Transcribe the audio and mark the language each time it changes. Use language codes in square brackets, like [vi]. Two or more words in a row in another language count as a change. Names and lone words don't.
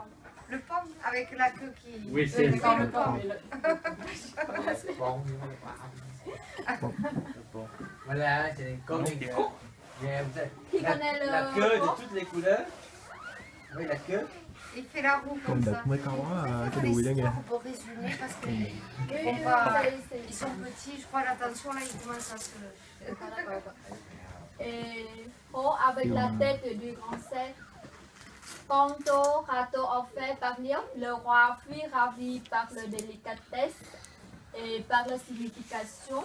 [fr] Le pain avec la queue qui... Oui, c'est le paon. le pain. Bon, Le paon. voilà, c'est comme les gars. Qui connaît le La queue paon? de toutes les couleurs. Oui, la queue. Il fait la roue comme ça. [vi] mới có cái [fr] Pour [vi] đùi đó nghe. [fr] l'histoire, pour résumer, parce qu'ils Oui, vont pas... c'est- Ils sont petits, je crois, l'attention là, ils commencent à se... Et Ho avec la tête du grand cerf. Quant au râteau offert par Léo, le roi fut ravi par la délicatesse et par la signification.